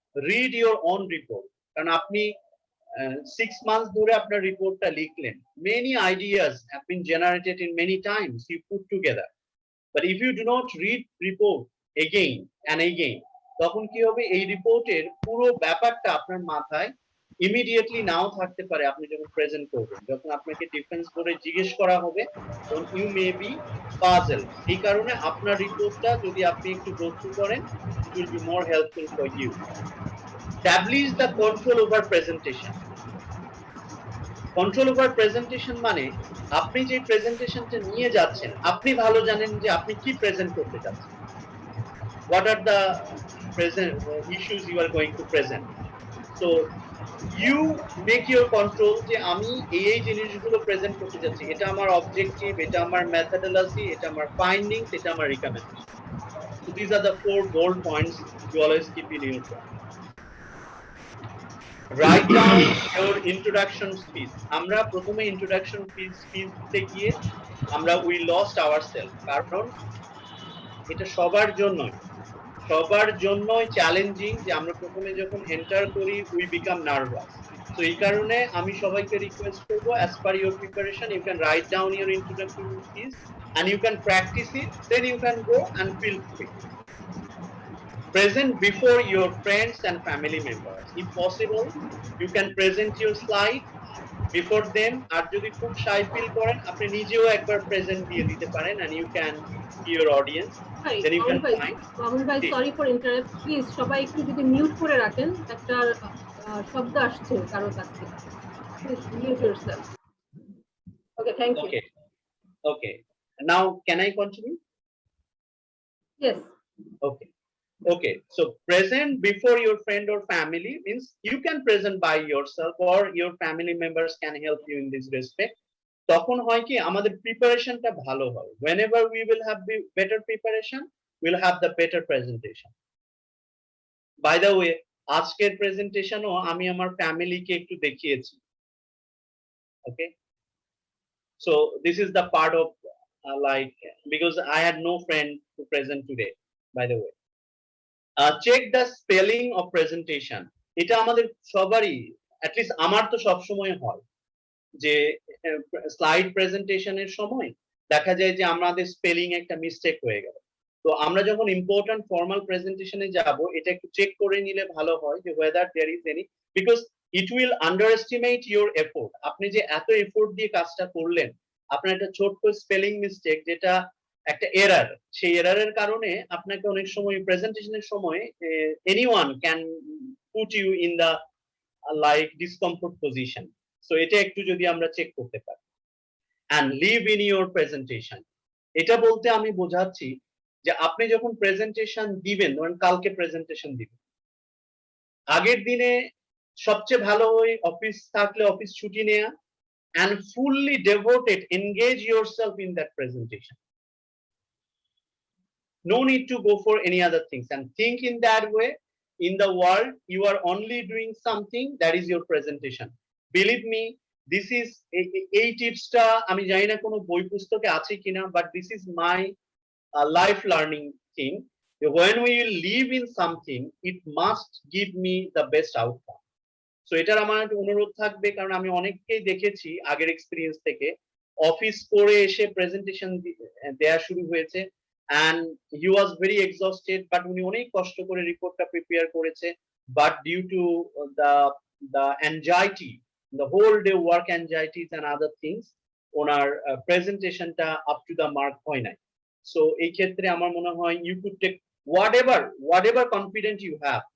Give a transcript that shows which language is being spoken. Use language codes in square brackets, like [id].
[en] Read your own report, [bn] কারণ আপনি 6 months ধরে আপনার রিপোর্টটা লিখলেন, [en] many ideas have been generated in many times you put together, but if you do not read report again and again, [bn] তখন কি হবে, এই রিপোর্টের পুরো ব্যাপারটা আপনার মাথায় ইমিডিয়েটলি নাও থাকতে পারে। আপনি যখন প্রেজেন্ট করবেন, যখন আপনাকে ডিফেন্স বোর্ডে জিজ্ঞেস করা হবে, তখন [en] You may be puzzle. [bn] এই কারণে আপনার রিপোর্টটা যদি আপনি একটু গো থ্রু করেন, [en] It will be more helpful for you. Establish the control over presentation. [bn] Control over presentation মানে আপনি যে প্রেজেন্টেশনটা নিয়ে যাচ্ছেন, আপনি ভালো জানেন যে আপনি কি প্রেজেন্ট করতে যাচ্ছেন, [en] what are the present issues you are going to present. So you make your control [bn] যে আমি এই জিনিসগুলো প্রেজেন্ট করতে যাচ্ছি, এটা আমার অবজেক্টিভ, এটা আমার মেথডোলজি, এটা আমার ফাইন্ডিংস, এটা আমার recommendation. [en] So these are the 4 bold points you always keep in your mind. Write down your introduction speech. [bn] আমরা প্রথমে introduction speech গিয়ে আমরা [en] we lost ourselves, [bn] কারণ এটা সবার জন্যই চ্যালেঞ্জিং যে আমরা প্রথমে যখন এন্টার করি [en] we become nervous. So [bn] এই কারণে আমি সবাইকে রিকোয়েস্ট করব, [en] as per your preparation you can write down your introduction speech and you can practice it, then you can go and feel free. Present before your friends and family members. If possible, you can present your slide before them. [bn] আর যদি খুব shy feel করেন, আপনি নিজেও একবার present দিয়ে দিতে পারেন, [en] and you can see your audience. Then you can find. [bn] Mamun ভাই, [en] sorry for interrupt, [bn] প্লিজ সবাই একটু যদি মিউট করে রাখেন, একটা শব্দ আসছে কারোর কাছ থেকে, please mute yourself. [en] Okay, thank you. Okay. Now can I continue? Yes. Okay, so present before your friend or family means you can present by yourself or your family members can help you in this respect. [bn] তখন হয় কি আমাদের প্রিপারেশনটা ভালো হয়। [en] Whenever we will have better preparation, we'll have the better presentation. By the way, [bn] আজকের প্রেজেন্টেশনও আমি আমার ফ্যামিলিকে একটু দেখিয়েছি। [en] Okay, so this is the part of like, because I had no friend to present today, by the way. Check the spelling of presentation. [bn] এটা আমাদের সবারই, at least আমার তো সব সময় হয় যে স্লাইড প্রেজেন্টেশনের সময় দেখা যায় যে আমাদের স্পেলিং একটা মিস্টেক হয়ে গেল। তো আমরা যখন ইম্পর্টেন্ট ফর্মাল প্রেজেন্টেশনে যাব, এটা একটু চেক করে নিলে ভালো হয় যে [en] whether there is any, because it will underestimate your effort. [bn] আপনি যে এত এফোর্ট দিয়ে কাজটা করলেন, আপনার একটা ছোট্ট স্পেলিং মিস্টেক যেটা একটা এরার, সেই এরারের কারণে আপনাকে অনেক সময় প্রেজেন্টেশনের সময় [en] anyone can put you in the like discomfort position. [bn] So এটা একটু যদি আমরা চেক করতে পারি। [en] And live in your presentation, [bn] এটা বলতে আমি বোঝাচ্ছি যে আপনি যখন প্রেজেন্টেশন দিবেন, ধরেন কালকে প্রেজেন্টেশন দিবেন, আগের দিনে সবচেয়ে ভালো হয় অফিস থাকলে অফিস ছুটি নেওয়া [en] and fully devoted, engage yourself in that presentation. No need to go for any other things, and think in that way. In the world, you are only doing something, that is your presentation. Believe me, this is [bn] এই টিপসটা আমি জানি না কোনো বই পুস্তকে আছে কিনা, [en] but this is my life learning thing. When we live in something, it must give me the best outcome. [bn] So এটার আমার একটা অনুরোধ থাকবে, কারণ আমি অনেককেই দেখেছি আগের এক্সপিরিয়েন্স থেকে অফিস করে এসে প্রেজেন্টেশন দেয়া শুরু হয়েছে, [en] and he was very exhausted, [bn] but উনি অনেক কষ্ট করে রিপোর্টটা প্রিপেয়ার করেছে, [en] but due to the anxiety, the whole day work anxieties and other things, [bn] ওনার প্রেজেন্টেশনটা আপ টু দা মার্ক হয় নাই। সো এই ক্ষেত্রে আমার মনে হয় [en] you could take whatever confidence you have.